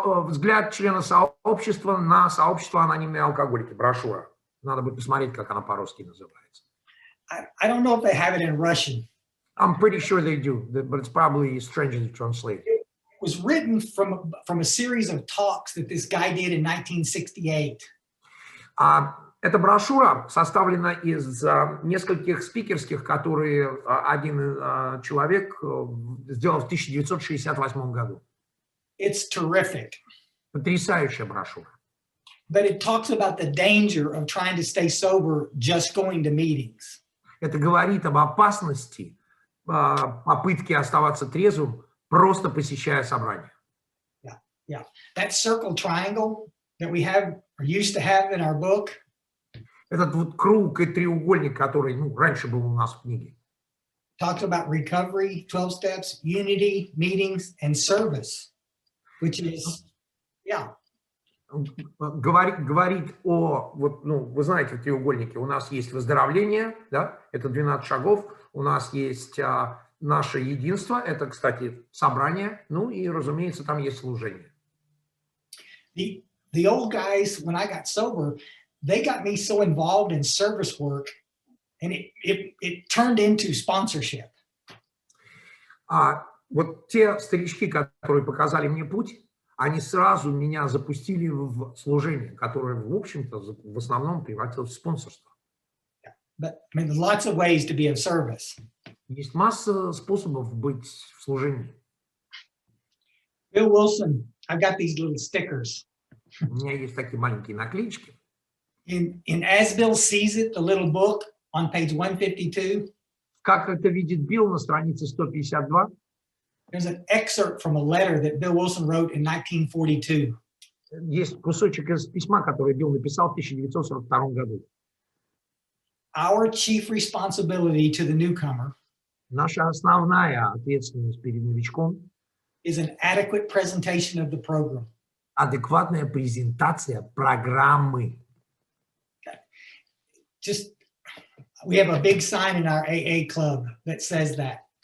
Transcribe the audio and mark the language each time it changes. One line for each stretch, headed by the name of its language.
Russian: Взгляд члена сообщества на сообщество анонимные алкоголики. Брошюра. Надо будет посмотреть, как она по-русски называется.
English: I don't know if they have it in Russian. I'm pretty sure they do, but it's probably strangely translated. It was written from a series of talks that this guy did in 1968.
Russian: Эта брошюра составлена из нескольких спикерских, которые один человек сделал в 1968 году.
English: It's terrific.
Russian: Потрясающая брошюра.
English: But it talks about the danger of trying to stay sober just going to meetings.
Russian: Это говорит об опасности попытки оставаться трезвым, просто посещая собрания.
English: Yeah. That circle triangle that we have or used to have in our book.
Russian: Этот вот круг и треугольник, который раньше был у нас в книге.
English: Talks about recovery, 12 steps, unity, meetings, and service, which is, yeah.
Russian: Говорит о, вы знаете, треугольники, у нас есть выздоровление, да, это 12 шагов, у нас есть наше единство, это, кстати, собрание, и, разумеется, там есть служение.
English: The old guys, when I got sober, they got me so involved in service work, and it turned into sponsorship.
Russian: Вот те старички, которые показали мне путь, они сразу меня запустили в служение, которое, в общем-то, в основном превратилось в спонсорство.
English: But I mean, there's lots of ways to be of service.
Russian: Есть масса способов быть в служении.
English: Bill Wilson, I've got these little stickers.
Russian: У меня есть такие маленькие наклеечки.
English: In As Bill Sees It, the little book on page 152.
Russian: Как это видит Билл на странице 152.
English: There's an excerpt from a letter that Bill Wilson wrote in 1942.
Russian: Есть кусочек из письма, которое Билл написал в 1942 году.
English: Our chief responsibility to the newcomer
Russian: Наша основная ответственность перед новичком
English: is an adequate presentation of the program.
Russian: Адекватная презентация программы.
English: We have a big sign in our AA club that says that.